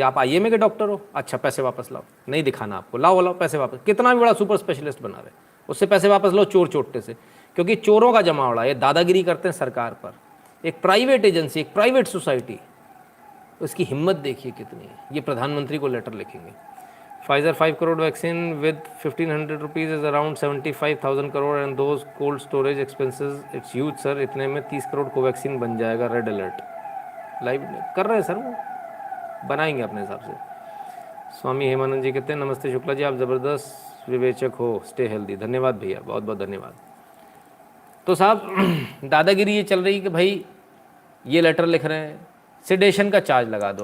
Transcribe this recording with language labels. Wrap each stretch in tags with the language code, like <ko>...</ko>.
<hi>आप IMA के doctor हो, अच्छा पैसे वापस लाओ, नहीं दिखाना आपको, लाओ लाओ पैसे वापस। कितना भी बड़ा सुपर स्पेशलिस्ट बना रहे, उससे पैसे वापस लो चोर चोट्टे से, क्योंकि चोरों का जमावड़ा, ये दादागिरी करते हैं सरकार पर। एक प्राइवेट एजेंसी, एक प्राइवेट सोसाइटी, उसकी हिम्मत देखिए कितनी है। ये प्रधानमंत्री को लेटर लिखेंगे।</hi> <en>Pfizer 5 crore vaccine with 1,500 rupees is around 75,000 crore and those cold storage expenses it's huge sir।</en> <hi>इतने में 30 करोड़ कोवैक्सीन बन जाएगा। रेड अलर्ट लाइव कर रहे हैं सर, वो बनाएंगे अपने हिसाब से। स्वामी हेमानंद जी कहते हैं नमस्ते शुक्ला जी, आप ज़बरदस्त विवेचक हो,</hi> <en>Stay healthy.</en> <hi>धन्यवाद भैया, बहुत बहुत धन्यवाद। तो साहब दादागिरी ये चल रही है कि भाई ये लेटर लिख रहे हैं, सेडेशन का चार्ज लगा दो।</hi>